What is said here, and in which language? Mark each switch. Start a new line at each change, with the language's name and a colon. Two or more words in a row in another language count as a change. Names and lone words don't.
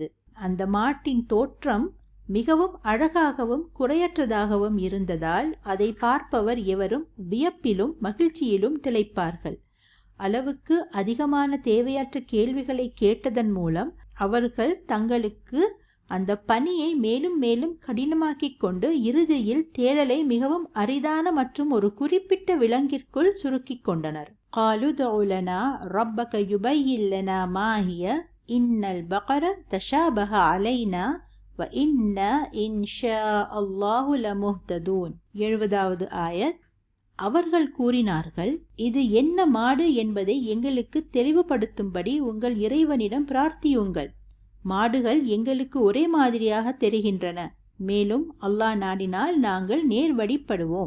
Tamil: அந்த மாட்டின் தோற்றம் மிகவும் அழகாகவும் குறையற்றதாகவும் இருந்ததால் அதை பார்ப்பவர் எவரும் வியப்பிலும் மகிழ்ச்சியிலும் திளைப்பார்கள். அளவுக்கு அதிகமான தேவையற்ற கேள்விகளை கேட்டதன் மூலம் அவர்கள் தங்களுக்கு அந்த பணியை மேலும் மேலும் கடினமாக்கிக் கொண்டு இறுதியில் தேடலை மிகவும் அரிதான மற்றும் ஒரு குறிப்பிட்ட விலங்கிற்குள் சுருக்கிக் கொண்டனர்.
Arabic: قالوا ادع لنا ربك يبين لنا ما هي إن البقرة تشابه علينا وإنا إن شاء الله لمهتدون.
Tamil: 70வது ஆயத். அவர்கள் கூறினார்கள், இது என்ன மாடு என்பதை எங்களுக்கு தெளிவுபடுத்தும்படி உங்கள் இறைவனிடம் பிரார்த்தியுங்கள். மாடுகள் எங்களுக்கு ஒரே மாதிரியாக தெரிகின்றன. மேலும் அல்லாஹ் நாடினால் நாங்கள் நேர்வழிப்படுவோம்.